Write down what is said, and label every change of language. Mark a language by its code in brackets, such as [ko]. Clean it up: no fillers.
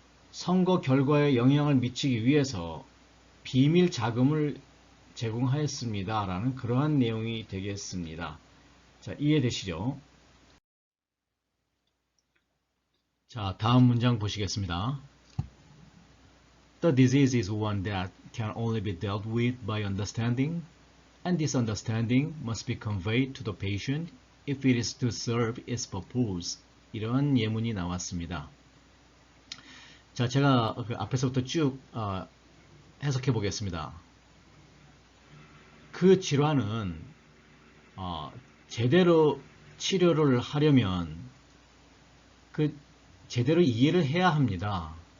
[ko] 선거 결과에 영향을 미치기 위해서 비밀 자금을 제공하였습니다. 라는 그러한 내용이 되겠습니다. 자, 이해되시죠? 자, 다음 문장 보시겠습니다. [en] The disease is one that can only be dealt with by understanding, and this understanding must be conveyed to the patient if it is to serve its purpose. [ko] 이런 예문이 나왔습니다. 자, 제가 그 앞에서부터 쭉 해석해 보겠습니다. 그 질환은 제대로 치료를 하려면 그 제대로 이해를 해야 합니다.